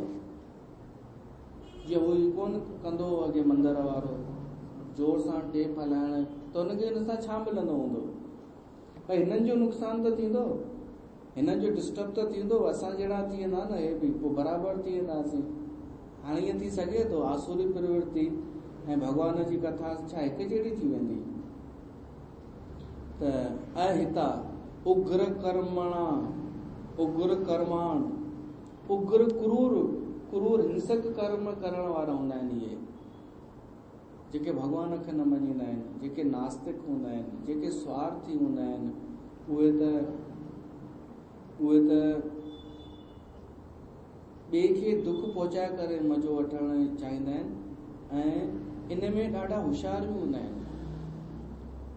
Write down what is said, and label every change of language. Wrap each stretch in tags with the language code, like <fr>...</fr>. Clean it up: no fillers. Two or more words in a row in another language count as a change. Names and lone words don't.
<sd>जीअं उहो ई कोन कंदो अॻे मंदर वारो, जोर सां टेप हलाइण, त हुनखे हिन सां छा मिलंदो हूंदो, भई हिननि जो नुक़सानु त थींदो, हिननि जो डिस्टर्ब त थींदो, असां जहिड़ा थी वेंदा न हे बि, पोइ बराबरि थी वेंदासीं। हाणे ईअं थी सघे थो आसुरी प्रवृत्ति ऐं भॻवान जी कथा छा हिकु जहिड़ी थी वेंदी। त</sd> <sa>अहिता उग्र कर्मणा, उग्र कर्माण,</sa> <sd>उग्र क्रूर हिंसक कर्म करण वारा हूंदा आहिनि इहे, जेके भॻवान खे न मञींदा आहिनि, जेके नास्तिक हूंदा आहिनि, जेके स्वार्थी हूंदा आहिनि, उहे त ॿिए खे दुख पहुचाए करे मज़ो वठणु चाहींदा आहिनि ऐं इन में ॾाढा होशियार बि हूंदा आहिनि।</sd>